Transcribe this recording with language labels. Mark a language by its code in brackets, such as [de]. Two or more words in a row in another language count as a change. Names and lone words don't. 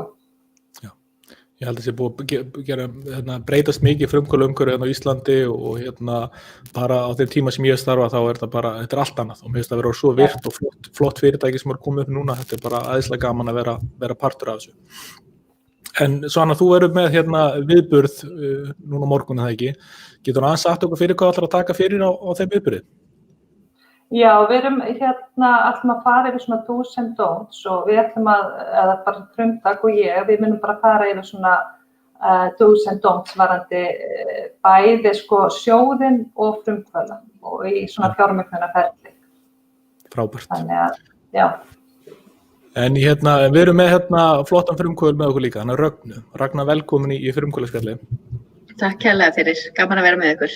[is] Já, ég held að það sé búið að breytast mikið frumkvöðlaumhverfi á Íslandi og bara á þeim tíma sem ég starfa þá þetta er allt annað og mér finnst það vera svo virt og flott fyrirtæki sem komið upp núna, þetta bara æðislega gaman að vera partur af þessu. En Svana, þú eru með viðburð núna morgun eða ekki, getur aðeins sagt okkur fyrir hvað ætlar að taka fyrir á þeim viðburði? Já, við erum ætlum að fara yfir svona [en] do's and don'ts [is] og við ætlum eða bara frumtak og við munum bara fara yfir svona [en] do's and don'ts [is] varandi bæði sjóðinn og frumkvöðla og í svona fjármögnunarferli. Frábært. Þannig að, já. En við erum með flottan frumkvöðl með okkur líka, Ragna velkomin í frumkvöðlaspjalli. Takk kærlega fyrir, gaman að vera með ykkur.